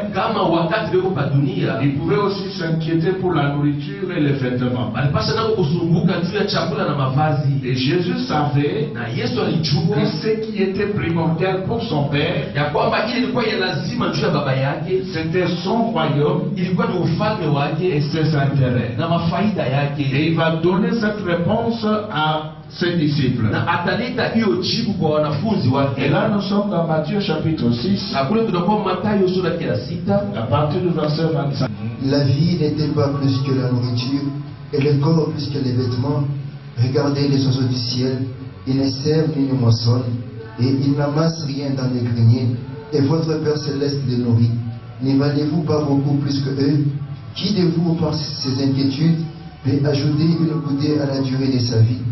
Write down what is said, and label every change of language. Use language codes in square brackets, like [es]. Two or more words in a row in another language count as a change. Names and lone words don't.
[sw] kama wakati weko pa dunia [fr] ils pouvaient aussi s'inquiéter pour la nourriture et les vêtements. [sw] walipasha nako kusumbuka juu ya chakula na mavazi. [fr] Et Jésus savait [sw] Na Yesu alijua [fr] que ce qui était primordial pour son Père, [sw] ya kwamba ile ilikuwa ya lazima juu ya baba yake, [fr] c'était son royaume [sw] ilikuwa ni ufalme [fr] et [sw] wake [fr] ses intérêts. [sw] na mafaida yake, [fr] Et il va donner cette réponse à ses disciples. [sw] na ataleta hiyo jibu kwa wanafunzi [fr] Et [sw] wake. [fr] là, nous sommes dans Matthieu chapitre 6, [sw] Na kule tunakuwa Mathayo sura ya 6 [fr] à partir du verset 25. La vie n'était pas plus que la nourriture, et le corps plus que les vêtements. Regardez les oiseaux du ciel, ils ne sèment ni ne moissonnent, et ils n'amassent rien dans les greniers, et votre Père céleste les nourrit. N'y valez-vous pas beaucoup plus que eux? Qui de vous, par ses inquiétudes, peut ajouter une coudée à la durée de sa vie?